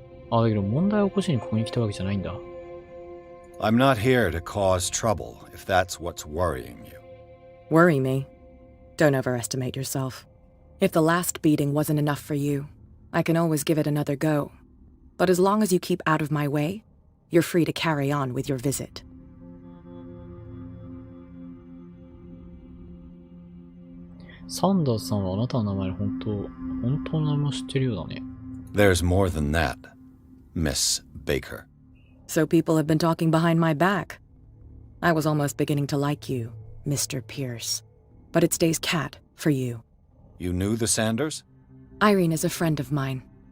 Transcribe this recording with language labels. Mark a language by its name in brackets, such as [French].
[Japanese] あ、だけど問題を起こしにここに来たわけじゃないんだ。 [English] I'm not here to cause trouble, if that's what's worrying you. Worry me? Don't overestimate yourself. If the last beating wasn't enough for you, I can always give it another go. But as long as you keep out of my way, you're free to carry on with your visit. [Japanese] サンダースさんはあなたの名前の本当の名前を知ってるようだね。 [English] There's more than that, Miss Baker. So people have been talking behind my back. I was almost beginning to like you, Mr. Pierce. But it stays cat for you. You knew the Sanders? Irene is a friend of mine.